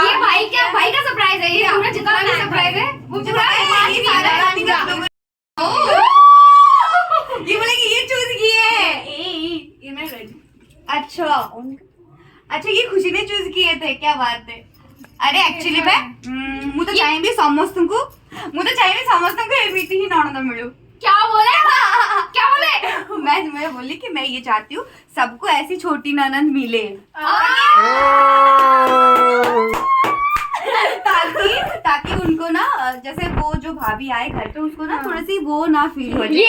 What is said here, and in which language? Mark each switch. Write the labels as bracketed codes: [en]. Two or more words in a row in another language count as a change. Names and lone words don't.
[hi] ये भाई का सरप्राइज है, ये पूरा जितना भी सरप्राइज है वो पूरा ये बोलेगी ये चूज की है। अच्छा ये खुशी ने चूज किए थे, क्या बात है। [or] अरे एक्चुअली ମୁଁ ତ ଚାହିଁବି ସମସ୍ତଙ୍କୁ ଏମିତି ହିଁ ନଣନ୍ଦ ମିଳୁ। [hi] क्या बोले? मैं बोली कि मैं ये चाहती हूँ सबको ऐसी छोटी ननंद मिले, ताकि उनको ना, जैसे वो जो भाभी आए घर पे उसको ना थोड़ी सी वो ना फील हो जाए,